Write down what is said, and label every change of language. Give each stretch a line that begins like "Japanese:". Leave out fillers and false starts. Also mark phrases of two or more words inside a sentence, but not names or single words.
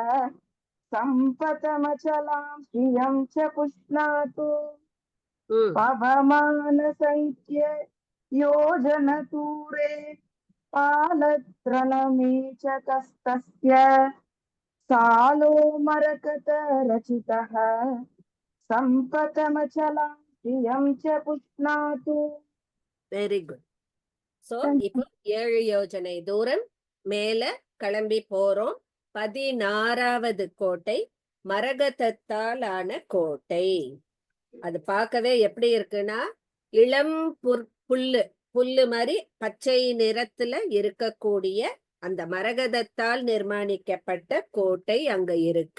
Sanskrit: सम्पतमचलां श्रियं च पुष्णातु पवमानसंख्ये योजनदूरे पालतृणमेचकस्तस्य सालो मरकत रचितः सम्पतमचलां श्रियं च पुष्णातु.
English: very good.
Tamil: சோ இப்போ 7 யோஜனை தூரம் மேல கிளம்பி போறோம். 16வது கோட்டை மரகதத்தால் ஆன கோட்டை. அது பார்க்கவே எப்படி இருக்குன்னா, இளம் புல்லு மாதிரி பச்சை நிறத்துல இருக்கக்கூடிய அந்த மரகதத்தால் நிர்மாணிக்கப்பட்ட கோட்டை அங்க இருக்கு.